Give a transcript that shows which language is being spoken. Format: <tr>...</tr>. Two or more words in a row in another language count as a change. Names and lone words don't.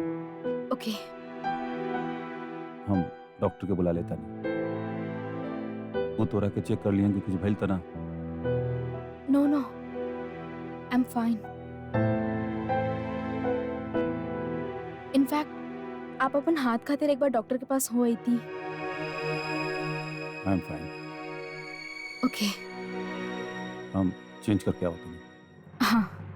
<bho>ओके। हम डॉक्टर के बुला लेता नहीं। वो तोरा के चेक कर लिया कि कुछ भइल त ना?</bho> <en>No no, I am fine.</en> <bho>इनफैक्ट आप अपन हाथ खातिर एक बार डॉक्टर के पास हो आई थी।</bho> <en>I am fine. ओके।</en> <bho>हम चेंज करके आवत नहीं। हाँ।</bho>